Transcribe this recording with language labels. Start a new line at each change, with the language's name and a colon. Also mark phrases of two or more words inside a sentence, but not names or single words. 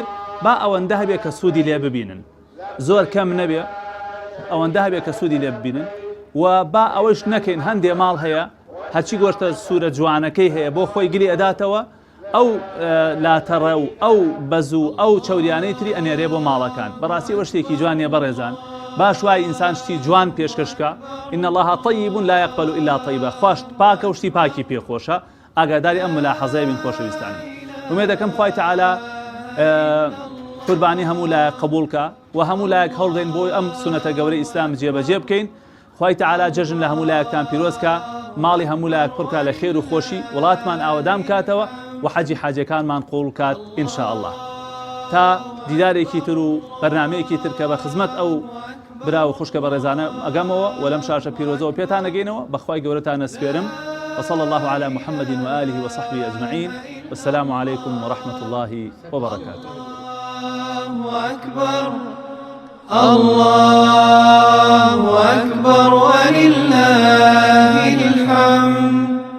Central Kurdish: با ئەوەندە هەبێ کە سوودی لێ ببینن زۆر کەم نەبێ ئەوەندە هەبێ کە سوودی لێ ببینن و با ئەوەش نەکەین هەندێ ماڵ هەیە هەرچی گۆشتە سوورە جوانەکەی هەیە بۆ خۆی گری ئەداتەوە ئەو لاتەڕە و ئەو بەزوو ئەو چەوریانەی تری ئەنێرێ بۆ ماڵەکان بەڕاستی ئەوە شتێکی جوانیە بەڕێزان باش وای ئینسان شتی جوان پێشکەشکە
Arabic: إن الله طيب لا يقبل إلا طيبا
Central Kurdish: خوش پاکە و شتی پاکی پێخۆشە ئاگاداری ئەم ملاحەزەی بین خۆشەویستانی ومێ دەکەم خوای تەعالا قوربانی هەموو لایەک قبولکە و هەموو لایەک هەڵدەین بۆی ئەم سونەتە گەورەی ئیسلام جێبەجێ بکەین. خوای تەعالا جەژن لە هەموو لایەکتان پیرۆزکە، ماڵی هەموو لایەک پڕکە لە خێر و خۆشی، وڵاتمان ئاوەدام کاتەوە و حەجی حاجەکانمان قوڵ کات ئینشاء الله. تا دیدارێکی تر و بەرنامەیەکی تر کە بە خزمەت ئەو برا و خوشکە بە ڕێزانە ئەگەمەوە و لەم شاشە پیرۆزەوە پێتان ئەگەینەوە. بەخوای گەورەتان ئەسپێرم.
Arabic: وصلى الله على محمد وآله وصحبه أجمعين، والسلام عليكم ورحمة الله وبركاته. الله أكبر الله أكبر ولله الحمد.